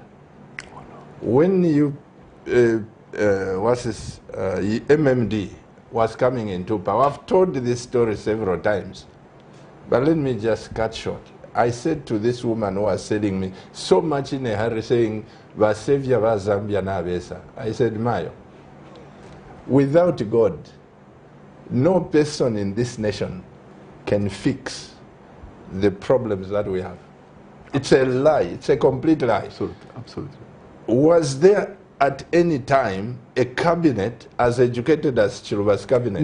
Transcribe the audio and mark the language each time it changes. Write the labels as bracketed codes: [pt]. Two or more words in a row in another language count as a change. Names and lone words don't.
[en] When you, MMD was coming into power, I've told this story several times, but let me just cut short. I said to this woman who was selling me so much in a hurry, saying, "SAVIOUR [bem] va Zambia na besa." [en] I said, Mayo, without God, no person in this nation can fix the problems that we have. It's a lie. It's a complete lie. Absolutely. Absolutely. Was there at any time a cabinet as educated as Chiluba's cabinet?